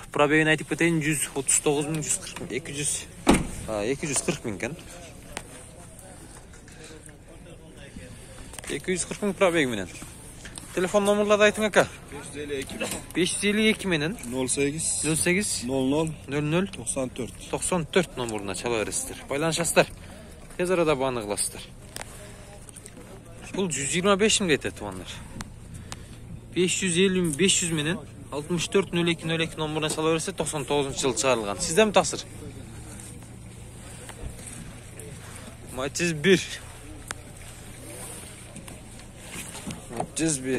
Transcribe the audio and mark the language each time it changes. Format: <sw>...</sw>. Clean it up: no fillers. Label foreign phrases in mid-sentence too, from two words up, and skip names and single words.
<ky>Пробегин айтып кетейин, 139 мың, 140 мың, 240 мың экен. 240 мың пробеги менен. Телефон номерларды айтың ака.</ky> <kk>552 менен 08 00 94 номеріне чала бересіздер. Байланышасыздар.</kk> <ky>Тез арада баны кыласыздар.</ky> <kk>Бұл 125 мың кетет, тугандар. 500 менен 64 02 номеріне чала бересіздер.</kk> <ky>99-жылы чыгарылган. Сизден таксыр? Matiz 1. Matiz 1.</ky>